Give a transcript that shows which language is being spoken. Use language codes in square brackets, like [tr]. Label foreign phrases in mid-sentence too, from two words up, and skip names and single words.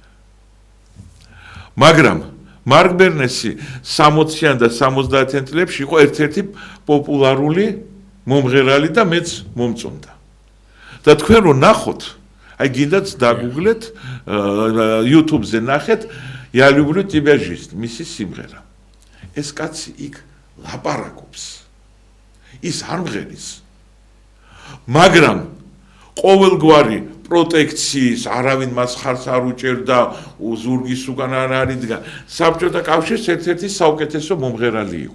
[ka] მაგრამ მარკ ბერნესი 60-იან და 70-იან წლებში იყო ერთ-ერთი პოპულარული მომღერალი და მეც მომწონდა. და თქვენ რო ნახოთ, აი გინდათ დაგუგლეთ, YouTube-ზე ნახეთ, [ru] Я люблю тебя жизнь, [ka] მისი სიმღერა. ეს კაცი იქ ლაპარაკობს. ის არ მღერის. მაგრამ ყოველგვარი პროტექციის, არავინ მას ხარს არ უჭერდა, ზურგის უკან არ არიდგა. საბჭოთა კავშირის ერთ-ერთი საუკეთესო მომღერალი იყო.